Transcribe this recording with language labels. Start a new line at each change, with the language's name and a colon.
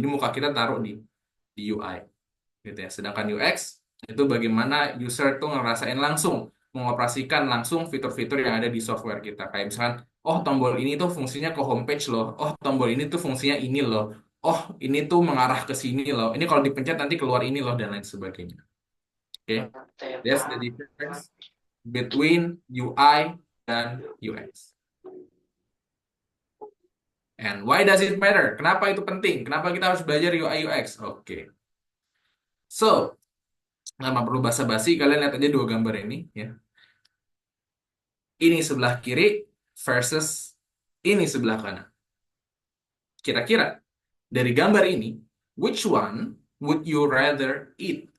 Indonesian: Jadi muka kita taruh di UI, gitu ya. Sedangkan UX itu bagaimana user tuh ngerasain langsung, mengoperasikan langsung fitur-fitur yang ada di software kita. Kayak misalkan, oh tombol ini tuh fungsinya ke homepage loh. Oh tombol ini tuh fungsinya ini loh. Oh ini tuh mengarah ke sini loh. Ini kalau dipencet nanti keluar ini loh dan lain sebagainya.
English: Oke, that's the difference between UI dan UX. And why does it matter?
Indonesian: Kenapa itu penting? Kenapa kita harus belajar UI UX? Oke. So, nggak perlu basa-basi, kalian lihat aja dua gambar ini ya. Ini sebelah kiri versus ini sebelah kanan. Kira-kira dari gambar ini,
English: which one would you rather eat?